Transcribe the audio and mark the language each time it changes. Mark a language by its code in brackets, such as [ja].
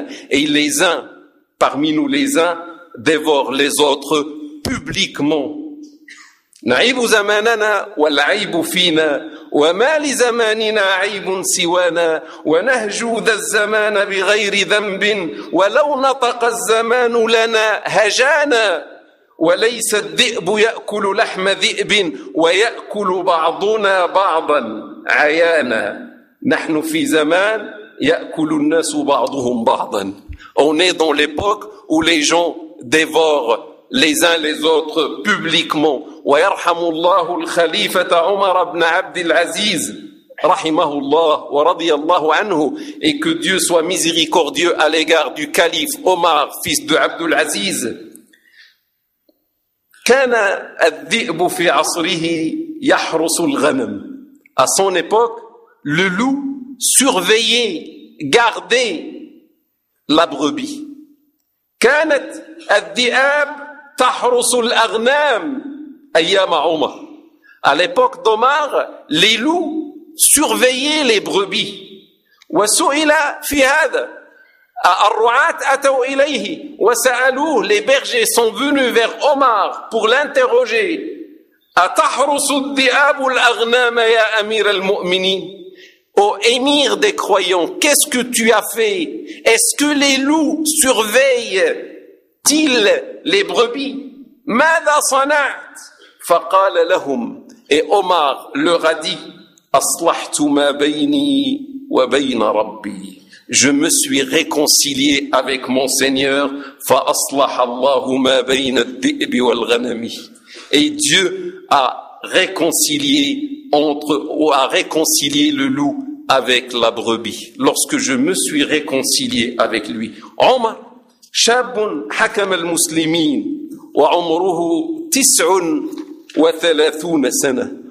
[fr] Et les uns, parmi nous les uns, dévorent les autres publiquement. [ar] نعيب زماننا والعيب فينا وما لزماننا عيب سوانا ونهجو ذا الزمان بغير ذنب ولو نطق الزمان لنا هجانا وليس الذئب يأكل لحم ذئب ويأكل بعضنا بعضا عيانا. نحن في زمان يأكل الناس بعضهم بعضا. [fr] On est dans l'époque où les gens dévorent les uns les autres publiquement. [ar] ويرحم الله الخليفة عمر بن عبد العزيز رحمه الله ورضي الله عنه. [fr] Et que Dieu soit miséricordieux à l'égard du calife Omar fils de عبد العزيز. [ar] كان الذئب في عصره يحرس الغنم. [fr] À son époque, le loup surveillait, gardait la brebis. [ar] كانت الذئاب تحرس الأغنام أيام عمر. [fr] À l'époque d'Omar, les loups surveillaient les brebis. [ar] وَسُئِلَ فِي هَذَا الرُّعَاتُ أَتَوْا إِلَيْهِ وَسَأَلُوهُ. [fr] Les bergers sont venus vers Omar pour l'interroger. [ar] أَتَحْرُسُ الذِّئَابُ الْأَغْنَامَ يَا أَمِيرَ الْمُؤْمِنِينَ. [fr] Ô émir des croyants, qu'est-ce que tu as fait? Est-ce que les loups surveillent-ils les brebis? [ar] مَاذَا صَنَعْتَ فَقَالَ لَهُمْ. [fr] Et Omar leur a dit, [ar] أَصْلَحْتُ مَا بَيْنِي وَبَيْنَ رَبِّي. [fr] Je me suis réconcilié avec mon Seigneur. [ar] فَأَصْلَحَ اللَّهُ مَا بَيْنَ الدِّئْبِ وَالْغَنَمِ. [fr] Et Dieu a réconcilié le loup avec la brebis. Lorsque je me suis réconcilié avec lui. [ar] عمر شاب حكم المسلمين وعمره 39 سنة.